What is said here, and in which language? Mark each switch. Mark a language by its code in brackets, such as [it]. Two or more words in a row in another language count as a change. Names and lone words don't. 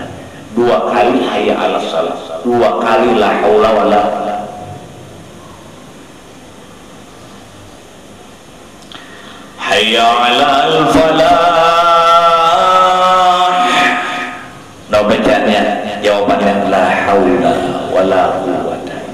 [ar] 2 kali حي على الصلاة, 2 kali لا حول ولا. حي على الفلاح. [id] Nah bacanya, jawabannya [ar] لا حول ولا قوة.